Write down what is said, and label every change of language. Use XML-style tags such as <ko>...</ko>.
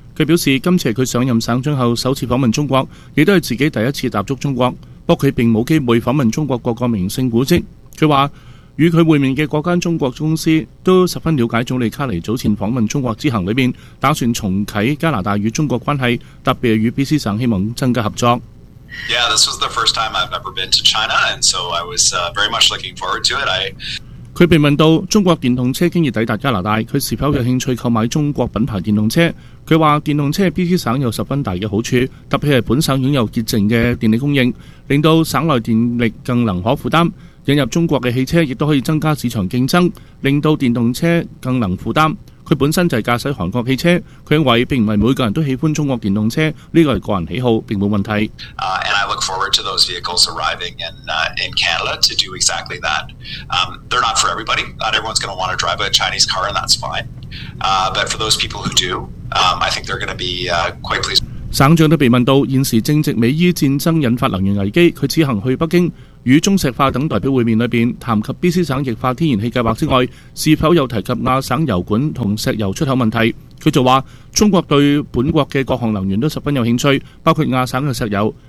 <zh>他表示，今次是他上任省长后首次访问中国，也是自己第一次踏足中国，不过他并没有机会访问中国各个名胜古迹。他说与他会面的各家中国公司都十分了解总理卡尼早前访问中国之行里面打算重启加拿大与中国关系，特别与 BC 省希望增加合作。</zh> <en>Yeah, this was the first time I've ever been to China, and so I was very much looking forward to it.</en> <zh>他被问到中国电动车经已抵达加拿大，他是否有兴趣购买中国品牌电动车？他说电动车 BC 省有十分大的好处，特别是本省拥有洁净的电力供应，令到省内电力更能可负担。引入中国的汽车亦都可以增加市场竞争，令到电动车更能负担。他本身就是驾驶韩国汽车，他认为并不是每个人都喜欢中国电动车，这个是个人喜好，并没问题。</zh> <en>And I look forward to those vehicles arriving in Canada to do exactly that. They're not for everybody. Not everyone's going to want to drive a Chinese car, and that's fine. But for those people who do, I think they're going to be quite pleased.</en> <zh>省长都被问到现时正值美伊战争引发能源危机，他此行去北京与中石化等代表会面里面谈及 BC 省液化天然气计划之外，是否又提及亚省油管和石油出口问题。他就说中国对本国的各项能源都十分有兴趣，包括亚省的石油。</zh>